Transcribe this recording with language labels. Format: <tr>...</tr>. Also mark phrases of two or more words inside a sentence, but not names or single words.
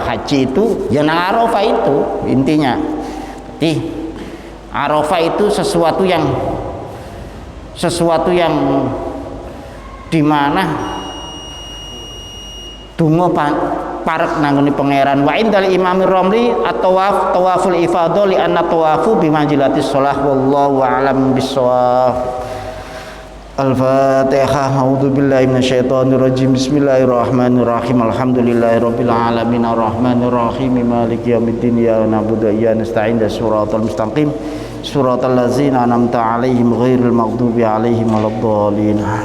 <id>Haji itu ya nang Arafah itu intinya. Jadi Arafah itu sesuatu yang dimana</id> <jv>donga parek nanggone pangeran.</jv> <ar>وعند الإمام الرملي الطواف طواف الإفاضة لأن الطواف بمنزلة الصلاة والله أعلم بالصواب. Al-Fatihah. أعوذ بالله من الشيطان الرجيم. بسم الله الرحمن الرحيم. الحمد لله رب العالمين الرحمن الرحيم مالك يوم الدين إياك نعبد وإياك نستعين صراط المستقيم صراط الذين أنعمت عليهم غير المغضوب عليهم ولا الضالين.</ar>